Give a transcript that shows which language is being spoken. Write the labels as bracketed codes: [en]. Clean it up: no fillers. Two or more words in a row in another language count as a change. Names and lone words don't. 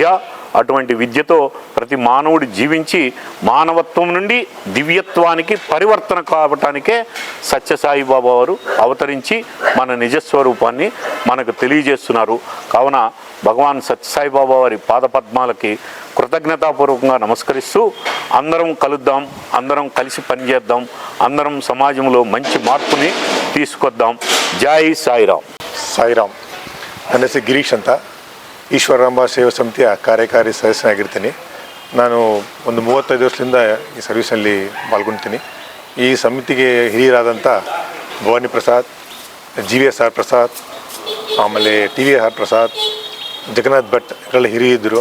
[te] అటువంటి విద్యతో ప్రతి మానవుడు జీవించి మానవత్వం నుండి దివ్యత్వానికి పరివర్తన కావటానికే సత్యసాయి బాబా వారు అవతరించి మన నిజస్వరూపాన్ని మనకు తెలియజేస్తున్నారు. కావున భగవాన్ సత్యసాయి బాబా వారి పాదపద్మాలకి కృతజ్ఞతాపూర్వకంగా నమస్కరిస్తూ అందరం కలుద్దాం, అందరం కలిసి పనిచేద్దాం, అందరం సమాజంలో మంచి మార్పుని తీసుకొద్దాం. జై సాయిరామ్. [kn] ಸಾಯಿರಾಮ್. ನನ್ನ ಹೆಸರು ಗಿರೀಶ್ ಅಂತ, ಈಶ್ವರಾಂಬ ಸೇವಾ ಸಮಿತಿಯ ಕಾರ್ಯಕಾರಿ ಸದಸ್ಯನಾಗಿರ್ತೀನಿ. ನಾನು ಒಂದು 35 ವರ್ಷದಿಂದ ಈ ಸರ್ವಿಸಲ್ಲಿ ಪಾಲ್ಗೊಳ್ತೀನಿ. ಈ ಸಮಿತಿಗೆ ಹಿರಿಯರಾದಂಥ ಭವಾನಿ ಪ್ರಸಾದ್, GVS ಪ್ರಸಾದ್, ಆಮೇಲೆ TVS ಪ್ರಸಾದ್, ಜಗನ್ನಾಥ್ ಭಟ್ ಇವರೆಲ್ಲ ಹಿರಿಯಿದ್ದರು.